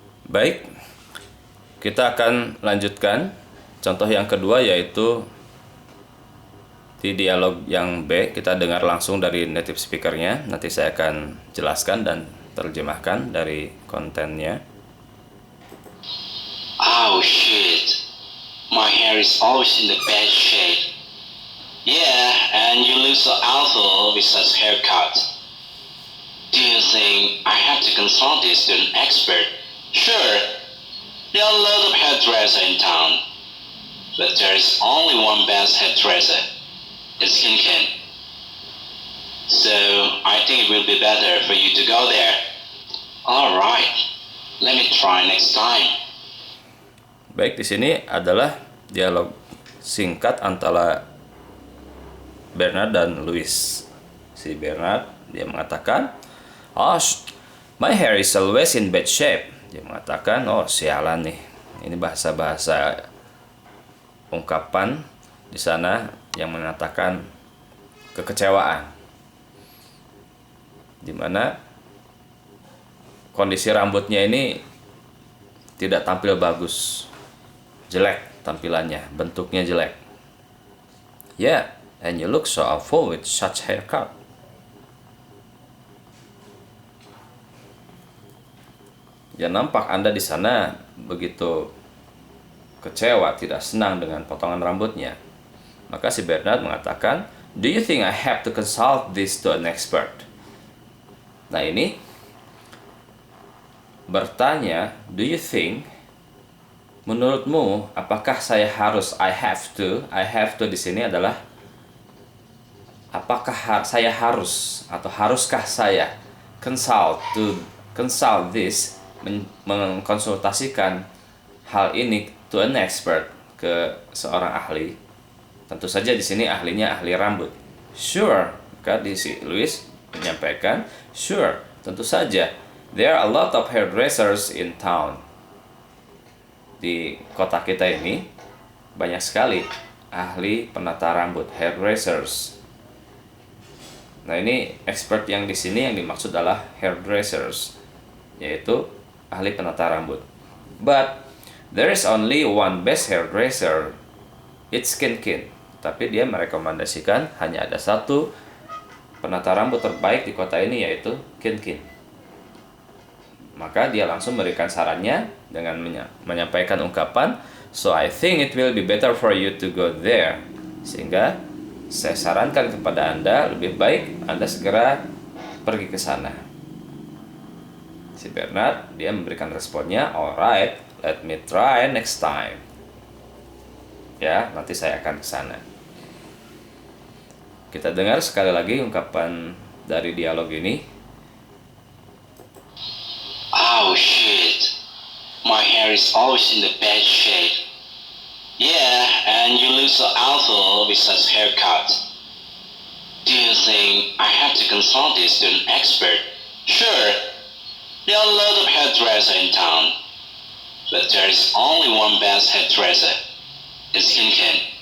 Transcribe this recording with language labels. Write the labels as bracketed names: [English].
[Indonesian] Baik, kita akan lanjutkan contoh yang kedua, yaitu di dialog yang B. Kita dengar langsung dari native speaker-nya. Nanti saya akan jelaskan dan terjemahkan dari kontennya. [English] Oh shit, my hair is always in the bad shape. Yeah, and you look so awful with such haircut. Do you think I have to consult this to an expert? Sure, there are a lot of hairdressers in town, but there is only one best hairdresser. It's Kin Kin. So I think it will be better for you to go there. Alright, let me try next time. [Indonesian] Baik, di sini adalah dialog singkat antara Bernard dan Louis. Si Bernard dia mengatakan, [English] "Oh, my hair is always in bad shape." [Indonesian] Dia mengatakan, "Oh, sialan nih." Ini bahasa-bahasa ungkapan di sana yang mengatakan kekecewaan, di mana kondisi rambutnya ini tidak tampil bagus, jelek tampilannya, bentuknya jelek. [English] Yeah, and you look so awful with such haircut. [Indonesian] Ya, nampak Anda di sana begitu kecewa, tidak senang dengan potongan rambutnya. Maka si Bernard mengatakan, [English] "Do you think I have to consult this to an expert?" [Indonesian] Nah, ini bertanya, [English] do you think, [Indonesian] menurutmu apakah saya harus, [English] I have to [Indonesian] di sini adalah apakah saya harus atau haruskah saya [English] consult this, [Indonesian] mengkonsultasikan hal ini [English] to an expert, [Indonesian] ke seorang ahli. Tentu saja di sini ahlinya ahli rambut. Sure, maka di si Louis menyampaikan, sure, tentu saja. [English] There are a lot of hairdressers in town. [Indonesian] Di kota kita ini banyak sekali ahli penata rambut, hairdressers. Nah, ini expert yang di sini yang dimaksud adalah hairdressers, yaitu ahli penata rambut. [English] But there is only one best hairdresser. It's Kin. [Indonesian] Tapi dia merekomendasikan hanya ada satu penata rambut terbaik di kota ini, yaitu Kin. Maka dia langsung memberikan sarannya dengan menyampaikan ungkapan, [English] "So I think it will be better for you to go there." [Indonesian] Sehingga saya sarankan kepada Anda, lebih baik Anda segera pergi ke sana. Si Bernard dia memberikan responnya, [English] "Alright, let me try next time." [Indonesian] Ya, nanti saya akan ke sana. Kita dengar sekali lagi ungkapan dari dialog ini. [English] Oh shit. My hair is always in the bad shape. Yeah, and you look so awful with such haircut. Do you think I have to consult this to an expert? Sure. There are a lot of hairdressers in town. But there is only one best hairdresser. It's Kin.